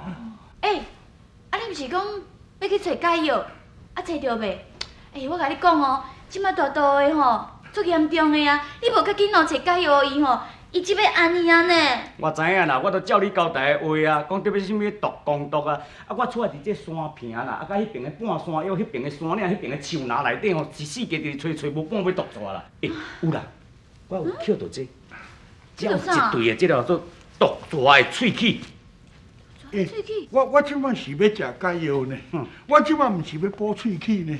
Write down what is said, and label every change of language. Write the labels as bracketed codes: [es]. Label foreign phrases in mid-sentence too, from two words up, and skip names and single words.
[nan] 啊，你毋是讲要去找解药，啊，找着未？我甲你讲哦，即摆大刀的吼，足严重的啊！你无较紧找解药伊吼，伊即要安尼啊呢。我知影啦，我都照你交代的话啊，讲特别什么毒公毒啊，啊，我厝内伫这山坪啦，啊，甲迄边的半山腰，迄边的山岭，迄边的树林内底吼，一世界就找无半尾毒蛇啦。有啦，我有捡到这，有一对的这叫做毒蛇的喙齿。喙齿？我即摆是要食解药呢，我即摆毋是要补喙齿呢。